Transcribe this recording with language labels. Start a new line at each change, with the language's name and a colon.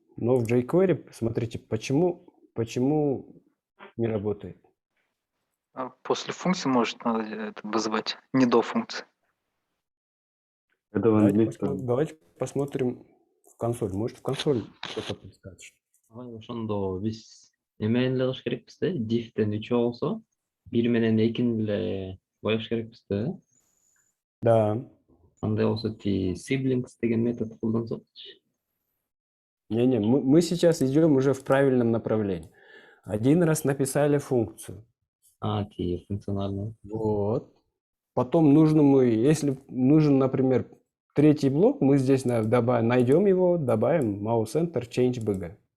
Russian: Но в jQuery, смотрите, почему не работает? А после функции может надо это вызывать, не до функции. это в английском. Давайте посмотрим в консоль. Может, в консоль что-то подскажет.
Kyrgyz: Ошондо биз эмени эле кылыш керекпиз да, diffтен 3 болсо, 1 менен 2-ни эле боёш керекпиз да.
Russian: Да.
Kyrgyz: Андай болсо siblings деген метод колдонсокчу.
Russian: Не-не, мы сейчас идем уже в правильном направлении. Один раз написали функцию. Функционально. Вот. Потом если нужен, например, третий блок, мы здесь найдем его, добавим mouse enter change bg.